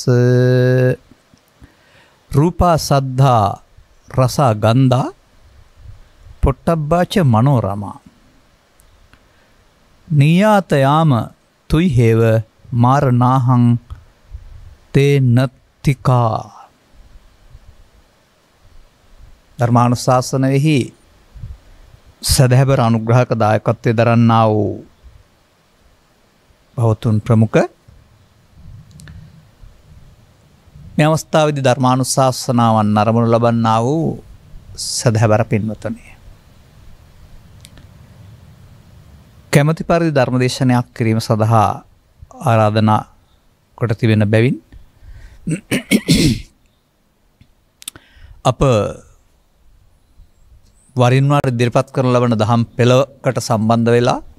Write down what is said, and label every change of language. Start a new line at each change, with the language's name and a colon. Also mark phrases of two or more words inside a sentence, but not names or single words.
Pali: රූපා සද්ධා රසා ගන්ධා පොට්ටබ්බාච මනෝරමා නියාතයාම තුයි හේව මාරනාහං තේ නත්තිකා.
Sinhala: ධර්මානුශාසනයෙහි සදහැබර අනුග්‍රහක දායකත්වයේ දරන්නා වූ බෞතුන් ප්‍රමුඛ මේ අවස්ථාවේදී ධර්මානුශාසනාවන් අරමුණු ලබන්නා වූ සදහැබර පින්වතුනි, කැමැති පරිදි ධර්මදේශනයක් කිරීම සඳහා ආරාධනා කොට තිබෙන බැවින් අප වරින් වර ඉදිරිපත් කරන ලබන දහම් පෙළකට සම්බන්ධ වෙලා